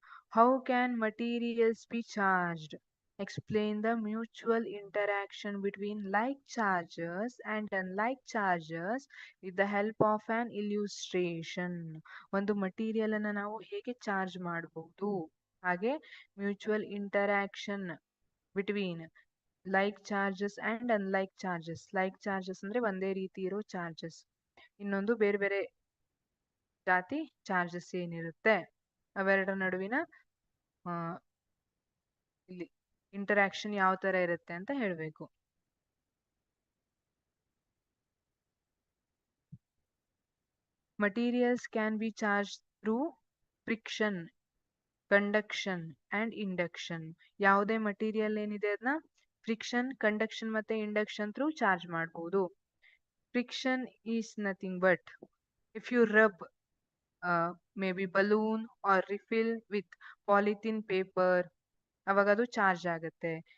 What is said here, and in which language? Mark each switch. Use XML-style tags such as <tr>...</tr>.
<en>How can materials be charged? Explain the mutual interaction between like charges and unlike charges with the help of an illustration.</en> <kn>ಒಂದು material ಅನ್ನು ನಾವು ಹೇಗೆ charge ಮಾಡಬಹುದು ಹಾಗೆ</kn> <en>Mutual interaction between like charges and unlike charges.</en> <kn>Like charges ಅಂದ್ರೆ ಒಂದೇ ರೀತಿ ಇರೋ ಚಾರ್ಜಸ್, ಇನ್ನೊಂದು ಬೇರೆ ಬೇರೆ ಜಾತಿ ಚಾರ್ಜಸ್ ಏನಿರುತ್ತೆ ಅವೆರಡರ ನಡುವಿನ ಇಲ್ಲಿ ಇಂಟರಾಕ್ಷನ್ ಯಾವ ತರ ಇರುತ್ತೆ ಅಂತ ಹೇಳ್ಬೇಕು.</kn> <en>Materials can be charged through friction, conduction and induction.</en> <kn>ಯಾವುದೇ ಮಟೀರಿಯಲ್ ಏನಿದೆ ಅದನ್ನ ಫ್ರಿಕ್ಷನ್, ಕಂಡಕ್ಷನ್ ಮತ್ತೆ ಇಂಡಕ್ಷನ್ ಥ್ರೂ ಚಾರ್ಜ್ ಮಾಡಬಹುದು.</kn> <en>friction is nothing but if you rub may be balloon or refill with polythene paper,</en> <kn>ಅವಾಗ ಅದು ಚಾರ್ಜ್ ಆಗುತ್ತೆ.</kn>